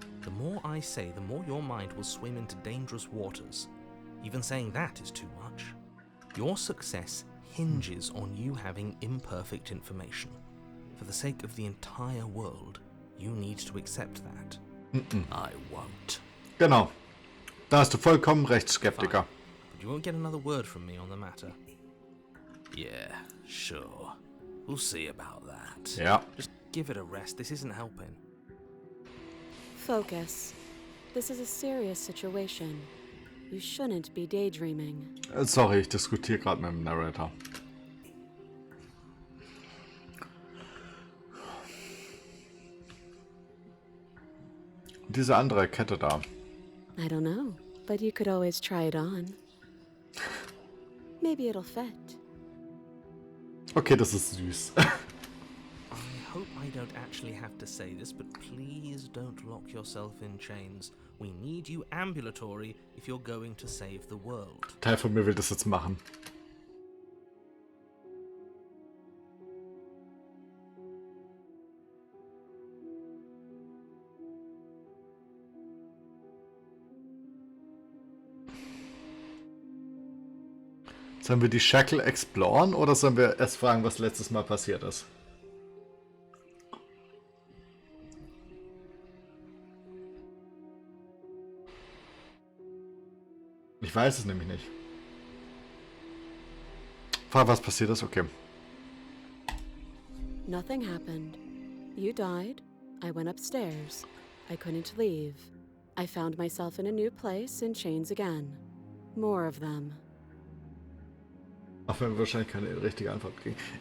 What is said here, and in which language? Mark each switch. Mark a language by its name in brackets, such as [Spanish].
[English] The more I say, the more your mind will swim into dangerous waters. Even saying that is too much. Your success hinges on you having imperfect information. For the sake of the entire world, you need to accept that. I won't. [German] Genau. Da hast du vollkommen recht, Skeptiker. [English] But you won't get another word from me on the matter. Yeah, sure. We'll see about that. [German] Ja. [English] Just give it a rest. This isn't helping. Focus. This is a serious situation. You shouldn't be daydreaming. [German] Sorry, ich diskutiere gerade mit dem Narrator. Diese andere Kette da. [English] I don't know, but you could always try it on. Maybe it'll fit. [German] Okay, das ist süß. [English] I hope I don't actually have to say this, but please don't lock yourself in chains. We need you ambulatory if you're going to save the world. [German] Teil von mir will das jetzt machen. Sollen wir die Shackle exploren oder sollen wir erst fragen, was letztes Mal passiert ist? Ich weiß es nämlich nicht. Frag, was passiert ist? Okay. [English] Nothing happened. You died. I went upstairs. I couldn't leave. I found myself in a new place in chains again. More of them. [German] Auch wenn wir wahrscheinlich keine richtige Antwort kriegen.